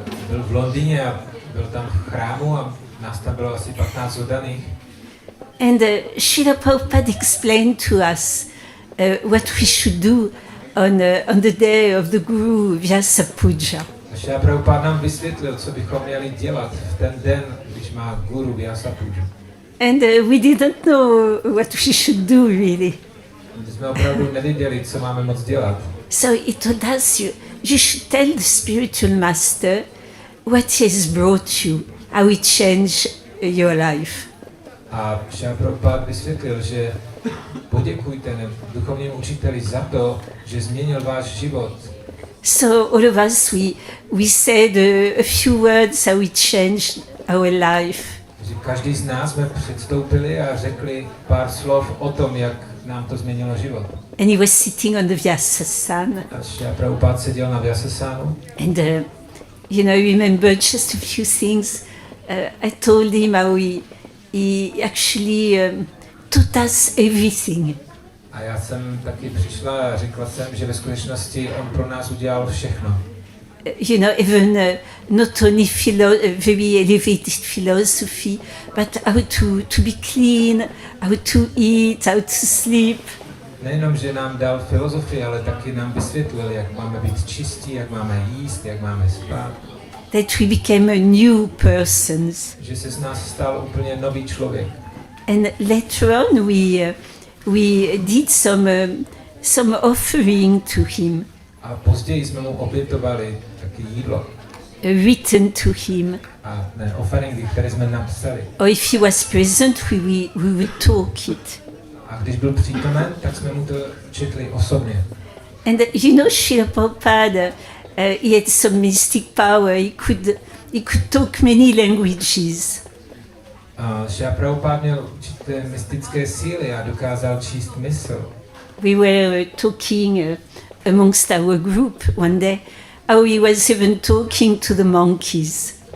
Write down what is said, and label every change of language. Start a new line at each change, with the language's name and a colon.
Czech: Byl v Londýně a byl tam v chrámu a nás tam bylo asi 15 oddaných.
English: And Srila Prabhupada explained to us what we should do on the day of the Guru Vyasa Puja.
Czech: Srila Prabhupada nám vysvětlil, co bychom měli dělat v ten den, když má Guru Vyasa Puja.
English: And we didn't know what we should do really.
Czech: My jsme opravdu nevěděli, co máme moc dělat.
English: So he told us, you should tell the spiritual master what he has brought you, how it changed your life.
Czech: A Srila Prabhupada vysvětlil, že poděkujte duchovnímu učiteli za to, že změnil váš život.
English: So all of us, we said a few words how it changed our life.
Czech: Takže každý z nás jsme předstoupili a řekli pár slov o tom, jak nám to změnilo život.
English: And he was sitting on the Vyasasana.
Czech: A Srila Prabhupada seděl na Vyasasanu.
English: And I remember just a few things. I told him how he actually taught us everything.
Czech: A já jsem taky přišla a řekla jsem, že ve skutečnosti on pro nás udělal všechno.
English: Even not only very elevated philosophy, but how to be clean, how to eat, how to sleep.
Czech: Nejenom, že nám dal filozofii, ale taky nám vysvětlil, jak máme být čistí, jak máme jíst, jak máme spát.
English: That we became a new persons.
Czech: Že se z nás stal úplně nový člověk.
English: And later on we did some offering to him.
Czech: A později jsme mu obětovali taky jídlo.
English: Written to him.
Czech: A ne, offeringy, které jsme napsali.
English: Or if he was present, we would talk it.
Czech: A když byl přítomen, tak jsme mu to četli osobně.
English: And Srila Prabhupada, he had some mystic power. He could talk many languages.
Czech: Srila Prabhupada měl určité mystické síly a dokázal číst mysl.
English: We were talking amongst our group one day, how he was even talking to the monkeys.